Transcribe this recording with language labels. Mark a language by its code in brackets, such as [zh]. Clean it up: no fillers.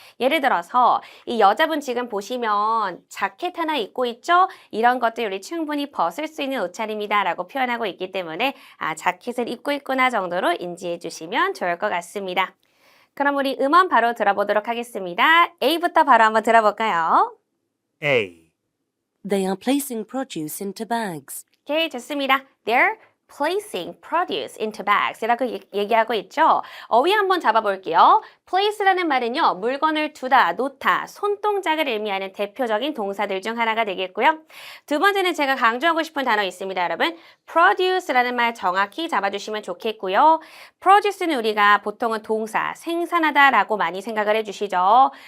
[ko] 예를 들어서 이 여자분 지금 보시면 자켓 하나 입고 있죠? 이런 것들 우리 충분히 벗을 수 있는 옷차림이다 라고 표현하고 있기 때문에 자켓을 입고 있구나 정도로 인지해 주시면 좋을 것 같습니다. 그럼 우리 음원 바로 들어보도록 하겠습니다. A부터 바로 한번 들어볼까요? [en] A. They are placing produce into bags. [ko] 오케이, 좋습니다. [en] They're placing produce into bags [ko] 이라고 얘기하고 있죠. 어휘 한번 잡아볼게요. place라는 말은요. 물건을 두다, 놓다, 손동작을 의미하는 대표적인 동사들 중 하나가 되겠고요. 두 번째는 제가 강조하고 싶은 단어 있습니다, 여러분. produce라는 말 정확히 잡아주시면 좋겠고요. produce는 우리가 보통은 동사, 생산하다라고 많이 생각을 해주시죠.